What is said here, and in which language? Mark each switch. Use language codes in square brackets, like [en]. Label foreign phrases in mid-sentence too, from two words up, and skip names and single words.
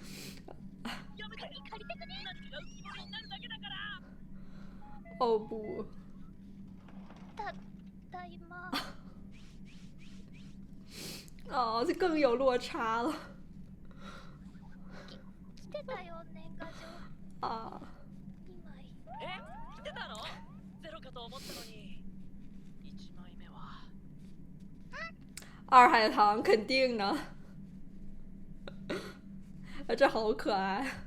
[zh] 哦不， [ja] たいま。 [zh] 哦，这更有落差了。 [ja] 来てたよ年賀状。 [zh] 啊， [ja] 2枚。来てたの？ゼロかと思ったのに。1枚目は。 [zh] 二海棠肯定呢。这好可爱。